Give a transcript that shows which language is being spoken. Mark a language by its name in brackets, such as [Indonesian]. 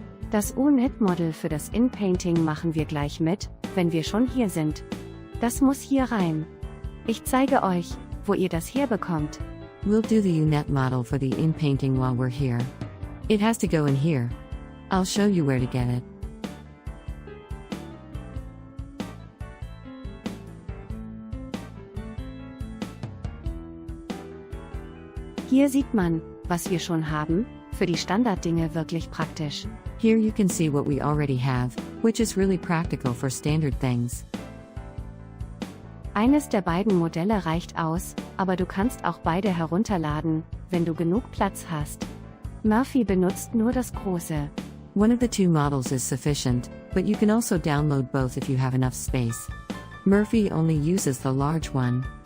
[German] Das UNIT-Model für das Inpainting machen wir gleich mit, wenn wir schon hier sind. Das muss hier rein. Ich zeige euch, wo ihr das herbekommt. [English] We'll do the UNET model for the inpainting while we're here. It has to go in here. I'll show you where to get it. [German] Hier sieht man, was wir schon haben, für die Standarddinge wirklich praktisch. [English] Here you can see what we already have, which is really practical for standard things. [German] Eines der beiden Modelle reicht aus, aber du kannst auch beide herunterladen, wenn du genug Platz hast. Murphy benutzt nur das große. [English] One of the 2 models is sufficient, but you can also download both if you have enough space. Murphy only uses the large one.